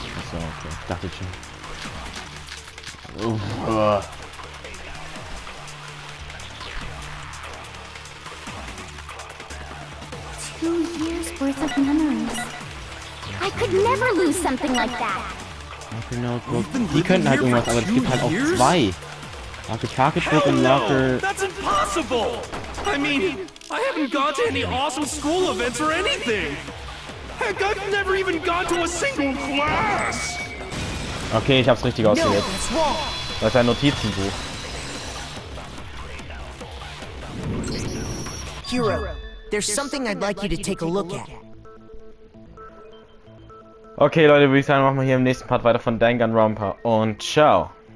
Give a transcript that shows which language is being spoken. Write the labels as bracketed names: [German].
[English] So, okay. [German] Ich dachte schon. [English] 2 years worth of memories. I could never lose something like that. [German] Die könnten halt irgendwas, aber es gibt halt auch 2. Locker Pocketbook und Locker... [English] That's impossible! I mean, I haven't gone to any awesome school events or anything! Heck, I've never even gone to a single class! [German] Okay, ich hab's richtig ausgewählt. Das ist ein Notizenbuch. [English] Hero, there's something I'd like you to take a look at. [German] Okay, Leute, würde ich sagen, machen wir hier im nächsten Part weiter von Danganronpa und ciao.